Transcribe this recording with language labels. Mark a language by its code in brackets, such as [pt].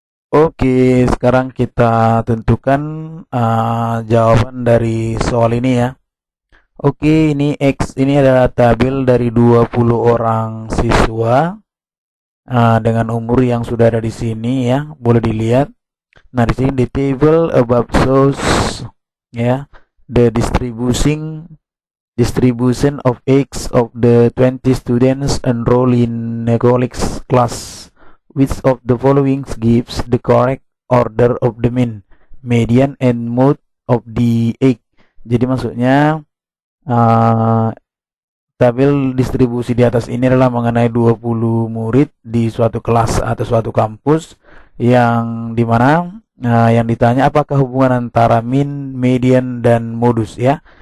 [id] Oke, sekarang kita tentukan jawaban dari soal ini ya. Oke, ini X ini adalah tabel dari 20 orang siswa dengan umur yang sudah ada di sini ya, boleh dilihat. Nah, di sini di [en] table above shows ya the distribution of X of the 20 students enrolled in a college class. Which of the following gives the correct order of the mean, median, and mode of the X? [id] Jadi maksudnya tabel distribusi di atas ini adalah mengenai 20 murid di suatu kelas atau suatu kampus yang dimana yang ditanya apakah hubungan antara mean, median, dan modus ya.